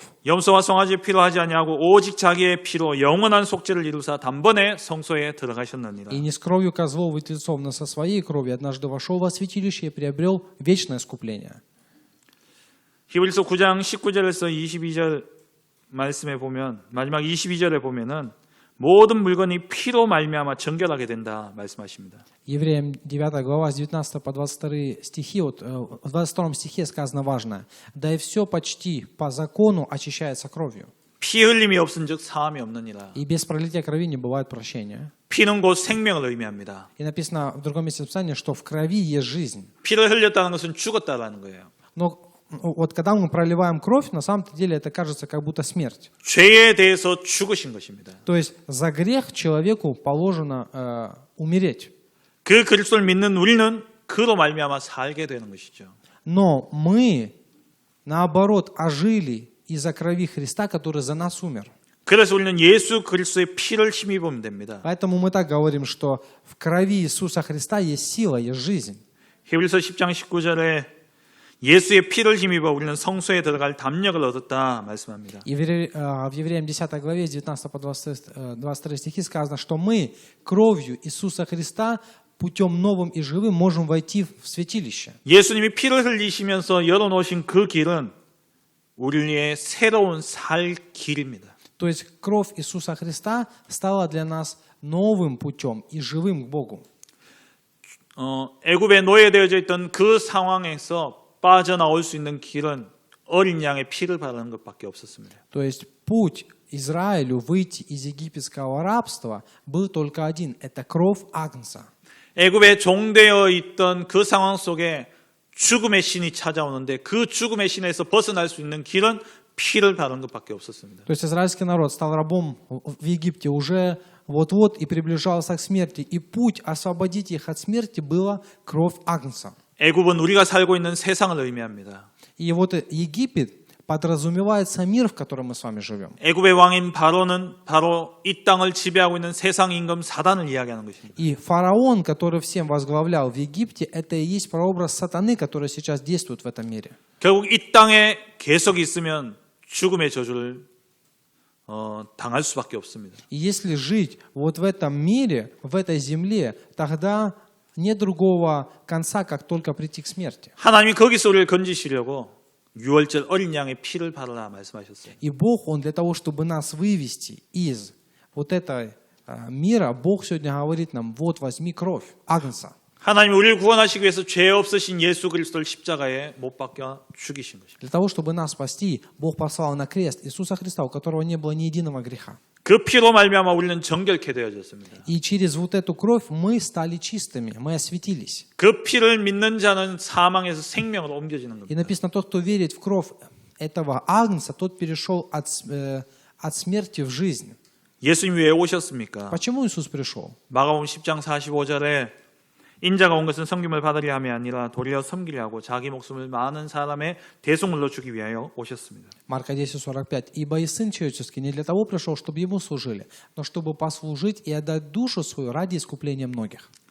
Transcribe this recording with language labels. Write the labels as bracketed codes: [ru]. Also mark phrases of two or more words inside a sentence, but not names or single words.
[ko] 염소와 송아지의 피로 하지 아니하고 오직 자기의 피로 영원한 속죄를 이루사 단번에 성소에 들어가셨느니라. [ru] И не с кровью козлов и тельцов, но со Своей кровью однажды вошел во святилище и приобрел вечное искупление. [ko] 히브리서 9장 19절에서 22절 말씀에 보면 마지막 22절에 보면은 모든 물건이 피로 말미암아 정결하게 된다 말씀하십니다. [ru] Евреям 9 глава с 19 по 22 стихи, вот, в 22 стихе сказано важное: «Да и все почти по закону очищается кровью, [ko] 피 흘림이 없은즉 사함이 없느니라. [ru] и без пролития крови не бывает прощения». [ko] 피는 곧 생명을 의미합니다. [ru] И написано в другом месте Писания, что в крови есть жизнь. [ko] 피를 흘렸다는 것은 죽었다라는 거예요. [ru] Но вот когда мы проливаем кровь, на самом деле это кажется как будто смерть. [ko] 죄에 대해서 죽으신 것입니다. [ru] То есть за грех человеку положено умереть. [ko] 그 그리스도를 믿는 우리는 그로 말미암아 살게 되는 것이죠. [ru] Но мы, наоборот, ожили из-за крови Христа, который за нас умер. [ko] 그래서 우리는 예수 그리스도의 피를 힘입으면 됩니다. [ru] Поэтому мы так говорим, что в крови Иисуса Христа есть сила, есть жизнь. [ko] 히브리서 10장 19절에 예수의 피를 힘입어 우리는 성소에 들어갈 담력을 얻었다 말씀합니다. [ru] И в Евреям 10 главе, с 19 по 23 стихи сказано, что мы кровью Иисуса Христа путем новым и живым можем войти в святилище. [ko] 예수님이 피를 흘리시면서 열어놓으신 그 길은 우리의 새로운 살 길입니다. [ru] То есть кровь Иисуса Христа стала для нас новым путем и живым к Богу. [ko] 애굽에 노예되어져 있던 그 상황에서 빠져나올 수 있는 길은 어린 양의 피를 바르는 것밖에 없었습니다. [ru] То есть путь Израилю выйти из египетского рабства был только один – это кровь Агнца. [ko] 애굽에 종되어 있던 그 상황 속에 죽음의 신이 찾아오는데 그 죽음의 신에서 벗어날 수 있는 길은 피를 바르는 것밖에 없었습니다. [ru] То есть израильский народ стал рабом в Египте уже вот-вот и приближался к смерти. И путь освободить их от смерти была кровь Агнца. [ko] 애굽은 우리가 살고 있는 세상을 의미합니다. [ru] И вот Египет подразумевается мир, в котором мы с вами живем. [ko] 애굽의 왕인 바로는 바로 이 땅을 지배하고 있는 세상 임금 사단을 이야기하는 것입니다. [ru] И фараон, который всем возглавлял в Египте, это и есть прообраз сатаны, который сейчас действует в этом мире. [ko] 결국 이 땅에 계속 있으면 죽음의 저주를 당할 수밖에 없습니다. [ru] И если жить вот в этом мире, в этой земле, тогда нет другого конца, как только прийти к смерти. [ko] 하나님이 거기서 우리를 건지시려고 유월절 어린 양의 피를 바르라 말씀하셨어요. [ru] И Бог, Он для того, чтобы нас вывести из вот этого мира, Бог сегодня говорит нам, вот возьми кровь Агнца. [ko] 하나님이 우리를 구원하시기 위해서 죄 없으신 예수 그리스도를 십자가에 못 박혀 죽이신 것입니다. [ru] Для того, чтобы нас спасти, Бог послал на крест Иисуса Христа, у которого не было ни единого греха. [ko] 그 피로 말미암아 우리는 정결케 되어졌습니다. [ru] И через вот эту кровь мы стали чистыми, мы осветились. [ko] 그 피를 믿는 자는 사망에서 생명으로 옮겨지는 [ru] И [ko] 겁니다. [ru] написано, тот, кто верит в кровь этого Агнца, тот перешел от смерти в жизнь. [ko] 예수님이 왜 오셨습니까? [ru] Почему Иисус пришел? [ko] 마가복음 10장 45절에 인자가 온 것은 섬김을 받으려 함이 아니라 도리어 섬기려 하고 자기 목숨을 많은 사람의 대속물로 주기 위하여 오셨습니다. [ru] Марка 10:45. «Ибо и Сын Человеческий не для того пришел, чтобы Ему служили, но чтобы послужить и отдать душу свою ради искупления многих».